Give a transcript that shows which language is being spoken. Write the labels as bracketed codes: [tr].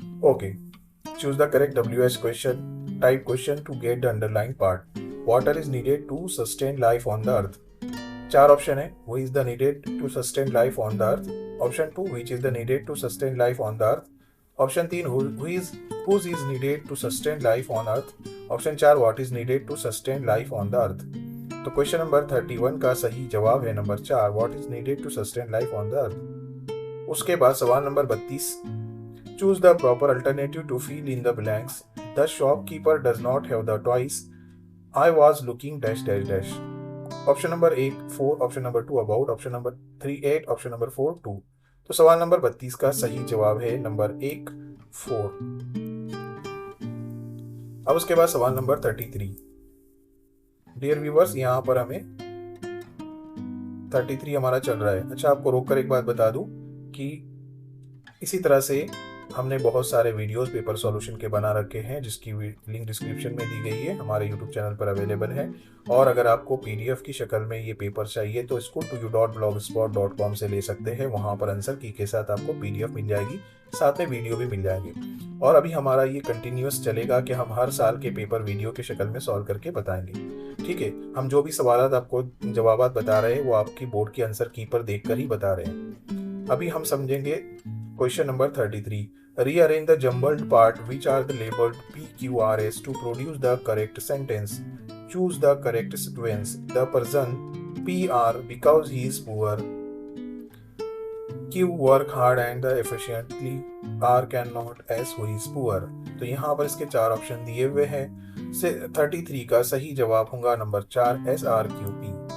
[en] Okay, choose the correct WH question type question to get the underline part. Water is needed to sustain life on the earth. [hi] 4 option है। [en] Who is the needed to sustain life on the earth. Option 2 which is the needed to sustain life on the earth. Option 3 whose is needed to sustain life on earth। Option 4 what is needed to sustain life on the earth। [hi] तो question number 31 का सही जवाब है number [en] 4 what is needed to sustain life on the earth। [hi] उसके बाद सवाल number 32 [en] choose the proper alternative to fill in the blanks। the shopkeeper does not have the toys। I was looking dash dash dash। [hi] Option number 1 4, option number 2 about, option number 3 8, option number 4 2। तो सवाल number 32 का सही जवाब है number 1 4। अब उसके बाद सवाल नंबर 33। डियर व्यूवर्स, यहाँ पर हमें 33 हमारा चल रहा है। अच्छा, आपको रोककर एक बात बता दूं कि इसी तरह से हमने बहुत सारे वीडियोस पेपर सॉल्यूशन के बना रखे हैं जिसकी लिंक डिस्क्रिप्शन में दी गई है, हमारे यूट्यूब चैनल पर अवेलेबल है। और अगर आपको PDF की शक्ल में ये पेपर चाहिए तो school2u.blogspot.com से ले सकते हैं। वहाँ पर आंसर की के साथ आपको PDF मिल जाएगी, साथ में वीडियो भी मिल जाएंगे। और अभी हमारा ये कंटिन्यूस चलेगा कि हम हर साल के पेपर वीडियो की शक्ल में सॉल्व करके बताएंगे। ठीक है, हम जो भी सवाल आपको जवाब बता रहे हैं वो आपकी बोर्ड की आंसर की पर देख कर ही बता रहे हैं। अभी हम समझेंगे question number 33। [en] Rearrange the jumbled part which are labeled PQRS to produce the correct sentence। Choose the correct sequence। The person PR because he is poor। Q work hard and efficiently, R cannot, S who is poor। [hi] तो यहाँ पर इसके 4 option दिए हुए हैं। से 33 का सही जवाब होगा नंबर 4 SRQP।